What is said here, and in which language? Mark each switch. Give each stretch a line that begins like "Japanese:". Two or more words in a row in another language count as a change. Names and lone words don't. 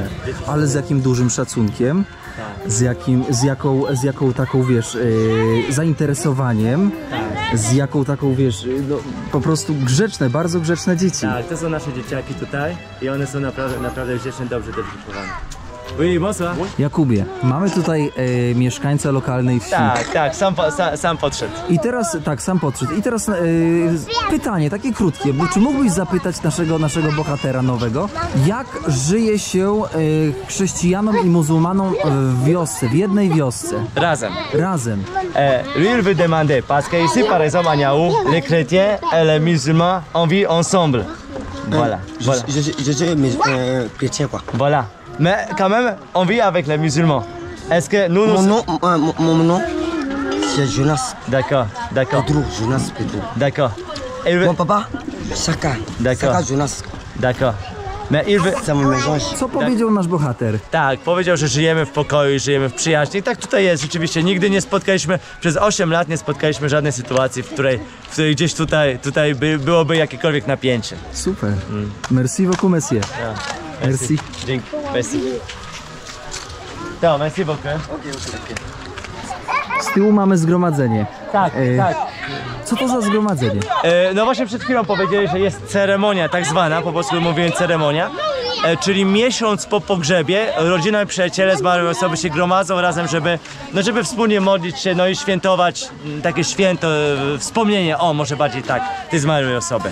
Polish: Ale z jakim dużym szacunkiem, z jaką taką, wiesz, zainteresowaniem, z jaką taką, wiesz, no, po prostu grzeczne, bardzo grzeczne dzieci. Tak, to są nasze dzieciaki tutaj i one są naprawdę wdzięczne, dobrze też wychowane.
French: Oui, bonsoir.
Polish: Jakubie, mamy tutaj mieszkańca lokalnej wsi. Tak, sam podszedł. I teraz, sam podszedł. I teraz pytanie takie krótkie, bo czy mógłbyś zapytać naszego bohatera nowego, jak żyje się chrześcijanom i muzułmanom w wiosce, w jednej wiosce? Razem.
French: Lui, il veut demander, parce que ici, par exemple, à Niaou, les chrétiens et les musulmans, on vit ensemble. Voilà. Je suis chrétien, quoi. Voilà. Mais quand même, on vit avec les musulmans. Est-ce que nous... Mon nom, c'est Jonas. D'accord. Pedro, Jonas Pedro. D'accord. Mon papa, Saka. D'accord. Saka Jonas. D'accord. Mais il veut... Ça me mélange.
Polish: Co powiedział nasz bohater? Tak, powiedział, że żyjemy w pokoju, żyjemy w przyjaźni. I tak tutaj jest, rzeczywiście. Nigdy nie spotkaliśmy, przez 8 lat nie spotkaliśmy żadnej sytuacji, w której gdzieś tutaj byłoby jakiekolwiek napięcie. Super.
French: Merci beaucoup, monsieur. Merci. Dzięki. Merci. To, merci beaucoup.
Polish: Z tyłu mamy zgromadzenie. Tak. Co to za zgromadzenie? No właśnie przed chwilą powiedzieli, że jest ceremonia tak zwana, po polsku mówiłem ceremonia, czyli miesiąc po pogrzebie rodzina i przyjaciele zmarłej osoby się gromadzą razem, żeby wspólnie modlić się, no i świętować takie święto, wspomnienie, może bardziej tak, tej zmarłej osoby.